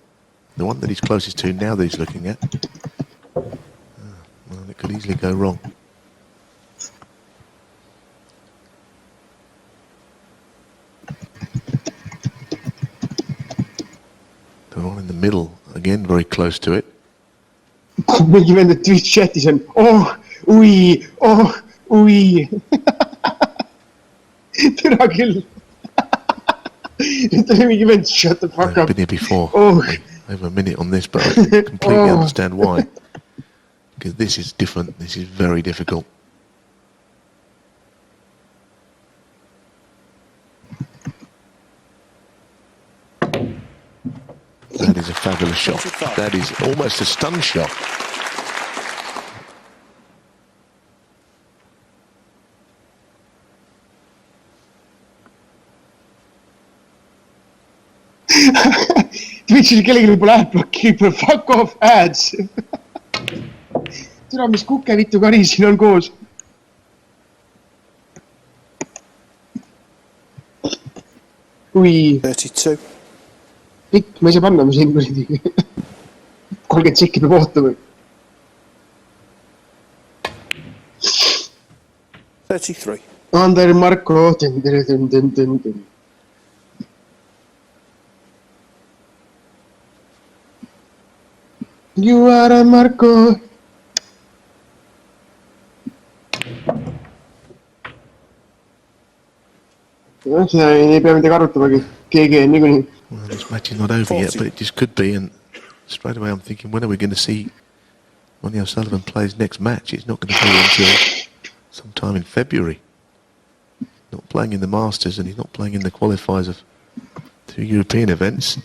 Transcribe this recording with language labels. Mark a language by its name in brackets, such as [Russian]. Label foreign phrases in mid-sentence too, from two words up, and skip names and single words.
[English] The one that he's closest to now that he's looking at, well, it could easily go wrong. The one in the middle, again, very close to it. [Estonian] mingi vend Twitch chatis on, ui, türa küll. Nüüd oli mingi vend, [English] shut the fuck I've up. been here before. Oh. Over a minute on this, but I completely understand why. Because this is different. This is very difficult. That is a fabulous shot. That is almost a stun shot. [Estonian] Twitch'il kellelgi pole adblocki, pole [English] fuck off ads. [Estonian] Türa, mis kukevitu kari siin on koos. Ui, 32. pikk, ma ei saa panna, ma siin kuradi 30 sekki peab ootama. 33. Ander Marko, [English] You are a Marko. [Estonian] Seda ei pea midagi arutamagi, keegi on niikuinii. [English] Well, this match is not over yet, but it just could be. And straight away I'm thinking, when are we going to see Ronnie O'Sullivan play his next match? It's not going to be until sometime in February. Not playing in the Masters, and he's not playing in the qualifiers of 2 European events.